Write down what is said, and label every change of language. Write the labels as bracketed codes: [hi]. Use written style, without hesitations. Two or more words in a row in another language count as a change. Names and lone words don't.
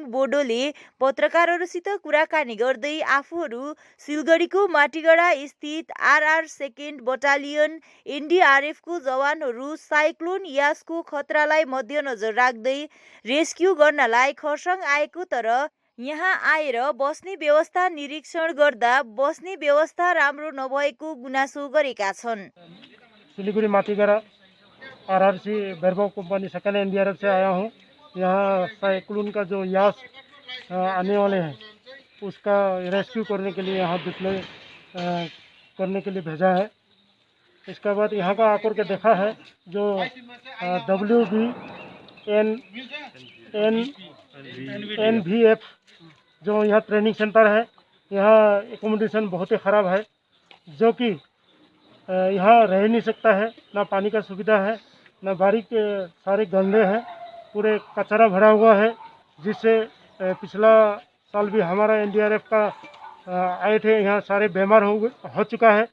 [ne] बोडोले पत्रकारहरूसित कुराकानी गर्दै आफूहरू सिलगढीको माटीगढा स्थित आरआर सेकेन्ड बटालियन एनडीआरएफको जवानहरू साइक्लोन यासको खतरालाई मध्यनजर राख्दै रेस्क्यु गर्नलाई खरसाङ आएको, तर यहाँ आएर बस्ने व्यवस्था निरीक्षण गर्दा बस्ने व्यवस्था राम्रो नभएको गुनासो गरेका छन्। [hi] सिलीगुड़ी माटीगढ़ा आरआरसी बैरबॉ कंपनी सेकेंड एनडीआरएफ से आया हूँ। यहाँ साइक्लोन का जो यास आने वाले हैं उसका रेस्क्यू करने के लिए यहाँ डिप्लॉय करने के लिए भेजा है। इसके बाद यहाँ का आकर के देखा है जो WBNVF जो यहाँ [en] training centre [hi] है, यहाँ एकोमोडेशन बहुत ही ख़राब है, जो कि यहाँ रह नहीं सकता है, ना पानी का सुविधा है, ना बारी के सारे गंदे हैं, पूरे कचरा भरा हुआ है, जिससे पिछला साल भी हमारा एनडीआरएफ का आए थे, यहाँ सारे बीमार हो चुका है।